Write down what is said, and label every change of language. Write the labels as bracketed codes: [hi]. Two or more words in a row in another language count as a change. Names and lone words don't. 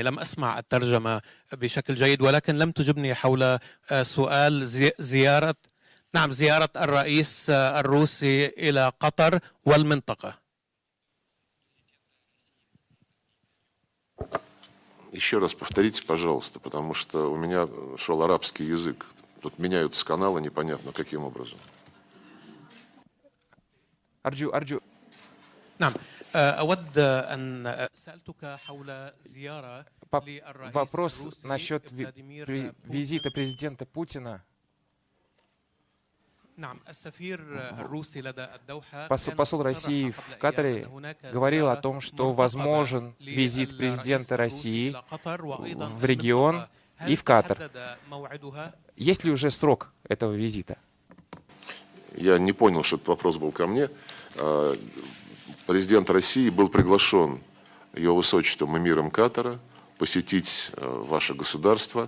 [ar] لم أسمع الترجمة بشكل جيد ولكن لم تجبني حول سؤال زيارة الرئيس الروسي إلى قطر والمنطقة. [ru] Еще раз повторите, пожалуйста, потому что у меня шел арабский язык. Тут меняются каналы непонятно каким образом. [ar] أرجو نعم أود أن سألتك حول زيارة للرئيس [ru] Вопрос [ar] الروسي [ru] насчет فلادимير визита президента Путина. [ar] نعم السفير الروسي لدى الدوحة [ru] Посол России в Катаре говорил о том, что возможен визит президента России в регион и в Катар. Есть ли уже срок этого визита? Я не понял, что этот вопрос был ко мне. Президент России был приглашен Его Высочеством эмиром Катара посетить ваше государство.